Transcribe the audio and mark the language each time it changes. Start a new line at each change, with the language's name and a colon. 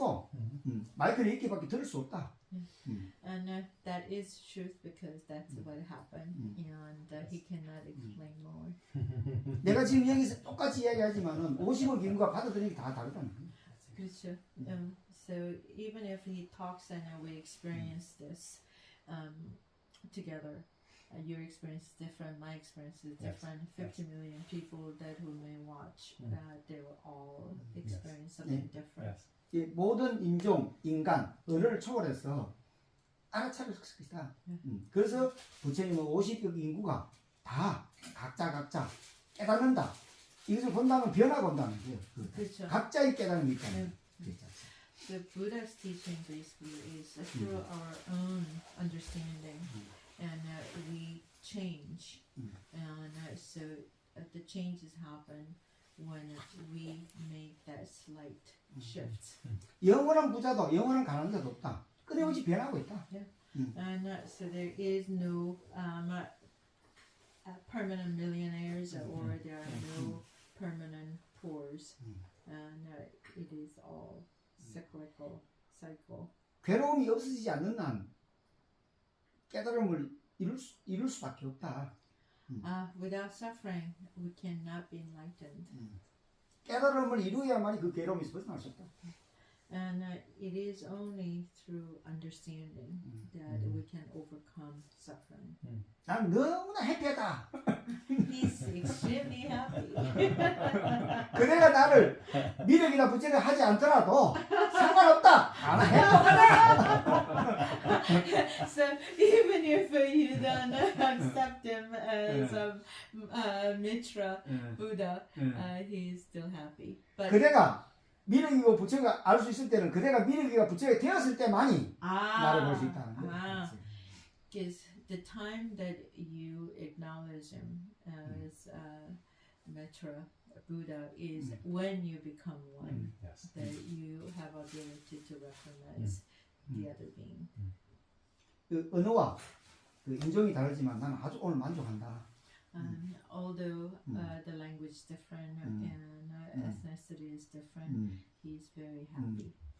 Korean: 없고 마이크는 이렇게밖에 들을 수 없다.
English: And that is truth because that's what happened, and he cannot explain more.
Korean: 내가 지금 여기서 똑같이 이야기하지만은 50억 인구가 받아들이는 게 다 다르다는 거예요. 그렇죠.
English: So even if he talks and we experience this together, your experience is different, my experience is Yes, different. 50 million people that who may watch, they will all experience something different. Yes.
Korean: 이 모든 인종, 인간, 언어를 초월해서 알아차릴 것이다. 그래서 부처님은 50억 인구가 다 각자 깨닫는다. 이것을 본다면 변화가 온다는 거예요. 그렇죠. 각자의 깨달음이 있다는 거예요.
English: The Buddha's teaching basically is through our own understanding, and we change, and so the changes happen when we make that slight shift.
Korean: 영원한 부자도 영원한 가난자도 없다. 끊임없이 변하고 있다.
English: And so there is no permanent millionaires or there are no permanent poors, and it is all cyclical cycle.
Korean: 괴로움이 없어지지 않는 한 깨달음을 이룰 수밖에 없다.
English: Without suffering, we cannot be enlightened.
Korean: 깨달음을 이루어야만이 그 괴로움에서 벗어날 수 없다.
English: And it is only through understanding that we can overcome suffering.
Korean: 난 너무나 해피하다.
English: He's extremely happy.
Korean: 그대가 나를 미륵이나 부처를 하지 않더라도 상관없다. 나는 행복하다.
English: So even if you don't accept him as a Mitra Buddha, he's still happy. But
Korean: 그대가 미륵이고 부처가 알 수 있을 때는 그대가 미륵이가 부처가 되었을 때만이 나를 볼 수 있다는 거예요.
English: Because the time that you acknowledge him as Mitra Buddha is when you become one, Yes. that you have ability to recognize the other being.
Korean: 그 언어와 그 인종이 다르지만 나는 아주 오늘 만족한다.
English: Although the language is different and ethnicity is different, he's very happy.